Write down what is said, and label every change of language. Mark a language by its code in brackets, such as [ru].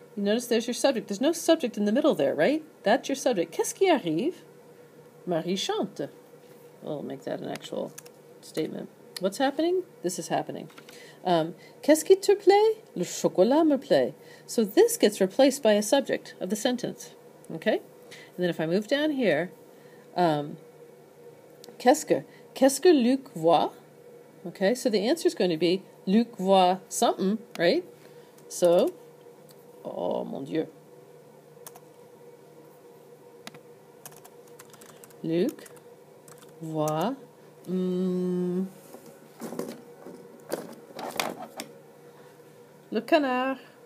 [en] You notice there's your subject. There's no subject in the middle there, right? That's your subject. [fr] Qu'est-ce qui arrive? Marie chante. [en] We'll make that an actual statement. What's happening? This is happening. [fr] Qu'est-ce qui te plaît? Le chocolat me plaît. [en] So this gets replaced by a subject of the sentence. Okay? And then if I move down here, [fr] qu'est-ce que Luc voit? [en] Okay, so the answer is going to be Luc voit something, right? So, [fr] oh mon Dieu. Luc voit le canard.